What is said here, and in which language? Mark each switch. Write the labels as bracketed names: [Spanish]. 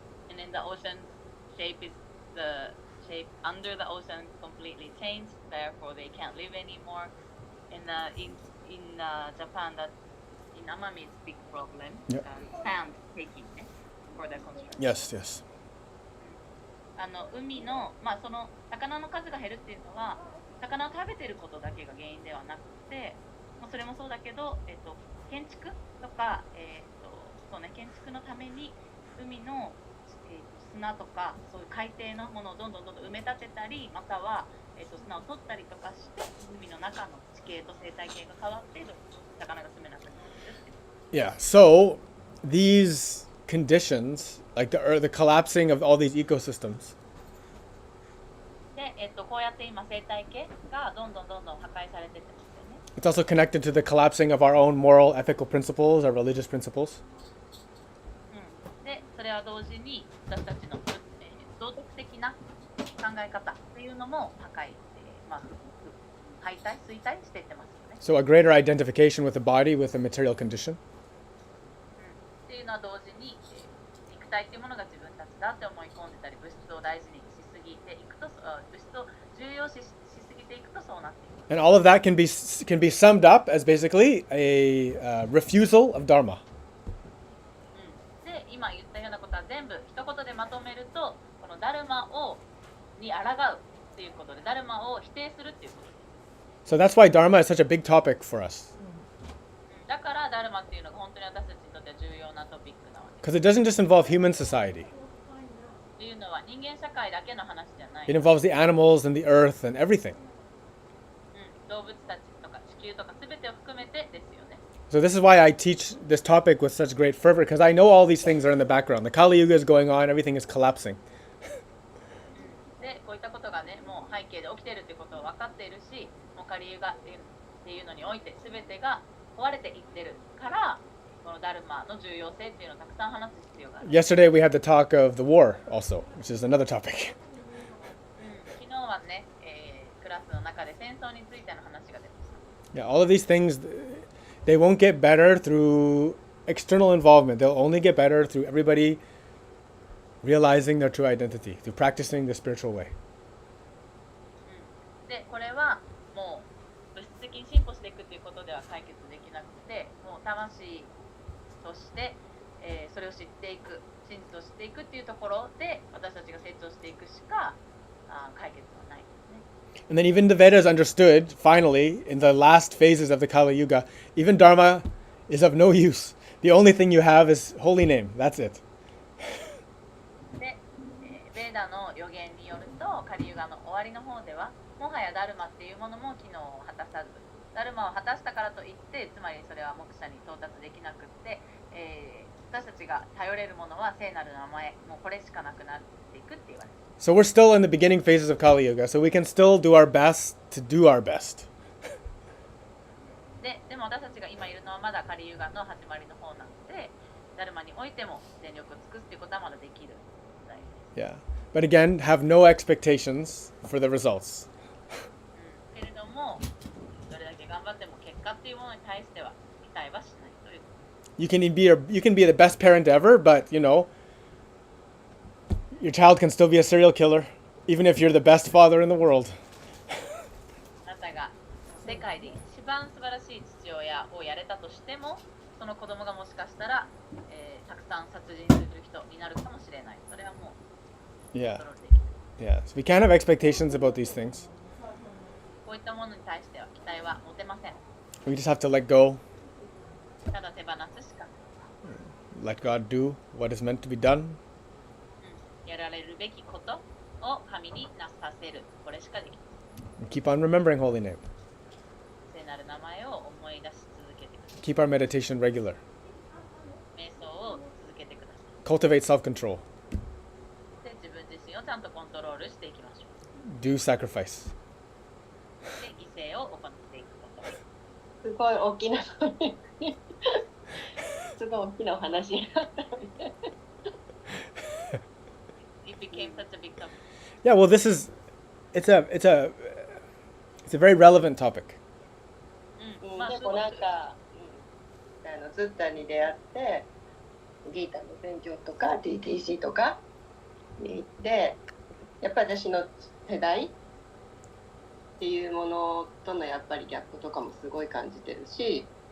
[English] And then the ocean shape is the shape under the ocean completely changed. Therefore, they can't live anymore. In Japan, that in Amami is big problem. Yeah. Sand taking for the construction. Yes. [Japanese] 海の、その魚の数が減るっていうのは魚を食べてることだけが原因ではなくて、それもそうだけど、建築とか、そうね、建築のために海の、砂とかそういう海底のものをどんどん埋め立てたり、または、砂を取ったりとかして海の中の地形と生態系が変わって魚が住めなくなってるっていう。 [English] Yeah. So these conditions, like the collapsing of all these ecosystems, [Japanese] で、こうやって今生態系がどんどん破壊されてってますよね。 [English] it's also connected to the collapsing of our own moral, ethical principles, our religious principles. [Japanese] で、それは同時に私たちの、道徳的な考え方っていうのも破壊、衰退していってますよね。 [English] So a greater identification with the body, with the material condition. [Japanese] っていうのは同時に、肉体っていうものが自分たちだって思い込んでたり、物質を大事にしすぎぎていくと、物質を重要視しすぎていくとそうなっていく。 [English] And all of that can be summed up as basically a refusal of Dharma. [Japanese] で、今言ったようなことは全部一言でまとめると、このダルマに抗うっていうことで、ダルマを否定するっていうことです。 [English] So that's why Dharma is such a big topic for us. [Japanese] だからダルマっていうのが本当に私たちにとっては重要なトピックなわけです。 [English] Because it doesn't just involve human society. [Japanese] っていうのは人間社会だけの話じゃない。 [English] It involves the animals and the earth and everything. [Japanese] 動物たちとか地球とか全てを含めてですよね。 [English] So this is why I teach this topic with such great fervor, because I know all these things are in the background. The Kali Yuga is going on, everything is collapsing. [Japanese] で、こういったことがね、もう背景で起きているということを分かっているし、もうカリユガっていうのにおいて全てが壊れていってるから、このダルマの重要性っていうのをたくさん話す必要がある。 [English] Yesterday we had the talk of the war also, which is another topic. [Japanese] 昨日はね、クラスの中で戦争についての話が出ました。 [English] Yeah, all of these things, they won't get better through external involvement. They'll only get better through everybody realizing their true identity, through practicing the spiritual way. [Japanese] で、これはもう物質的に進歩していくということでは解決できなくて、もう魂として、それを知っていく、真実を知っていくっていうところで私たちが成長していくしか解決はないですね。 [English] And then even the Vedas understood, finally, in the last phases of the Kali Yuga, even Dharma is of no use. The only thing you have is holy name. That's it. [Japanese] で、ベーダの予言によると、カリユガの終わりの方では、もはやダルマっていうものも機能を果たさず、ダルマを果たしたからといって、つまりそれは目者に到達できなくって、私たちが頼れるものは聖なる名前、もうこれしかなくなっていくって言われている。 [English] So we're still in the beginning phases of Kali Yuga, so we can still do our best to do our best. [Japanese] でも私たちが今いるのはまだカリユガの始まりの方なので、ダルマにおいても全力を尽くすっていうことはまだできる時代です。 [English] Yeah. But again, have no expectations for the results. [Japanese] けれども、どれだけ頑張っても結果っていうものに対しては期待はしないという。 [English] You can be the best parent ever, but your child can still be a serial killer, even if you're the best father in the world. [Japanese] あなたが世界で一番素晴らしい父親をやれたとしても、その子供がもしかしたら、たくさん殺人する人になるかもしれない。それはもう [English] Yeah. [Japanese] コントロールできない。 [English] Yeah. So we can't have expectations about these things. [Japanese] こういったものに対しては期待は持てません。 [English] We just have to let go, [Japanese] ただ手放すしかない。 [English] let God do what is meant to be done. [Japanese] やられるべきことを神になさせる。これしかできない。 [English] And keep on remembering holy name. [Japanese] 聖なる名前を思い出し続けてください。 [English] Keep our meditation regular. [Japanese] 瞑想を続けてください。 [English] Cultivate self-control. [Japanese] で、自分自身をちゃんとコントロールしていきましょう。 [English] Do sacrifice. [Japanese] で、犠牲を行っていくこと。すごい大きなすごい大きなお話になったみたい。 [English] It became such a big topic. Yeah, well, it's a very relevant topic. [Japanese] まあでもなんか、ズッタに出会ってギータの勉強とか TTC とかに行ってやっぱり私の世代っていうものとのやっぱりギャップとかもすごい感じてるし、